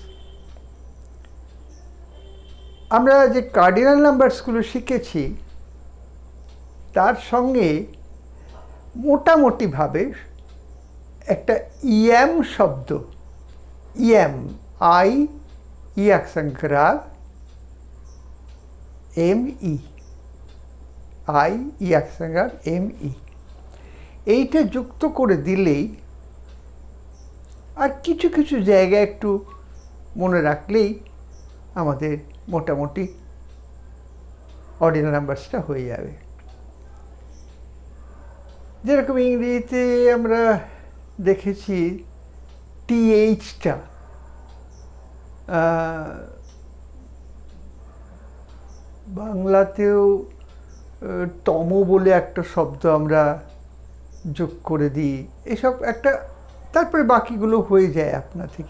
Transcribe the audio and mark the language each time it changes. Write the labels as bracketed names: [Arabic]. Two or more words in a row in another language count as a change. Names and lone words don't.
[Bangla] আমরা যে কার্ডিনাল নাম্বারসগুলো শিখেছি তার সঙ্গে মোটামুটিভাবে একটা ইএম শব্দ, ইএম আই ই [French] accent grave [Bangla] এমই, আই ই accent grave এমই, এইটা যুক্ত করে দিলেই আর কিছু কিছু জায়গায় একটু মনে রাখলেই আমাদের মোটামুটি অর্ডিনাল নাম্বারসটা হয়ে যাবে। যেরকম ইংরেজিতে আমরা দেখেছি টিএইচটা, বাংলাতেও তম বলে একটা শব্দ আমরা যোগ করে দিই, এসব একটা, তারপরে বাকিগুলো হয়ে যায় আপনা থেকে।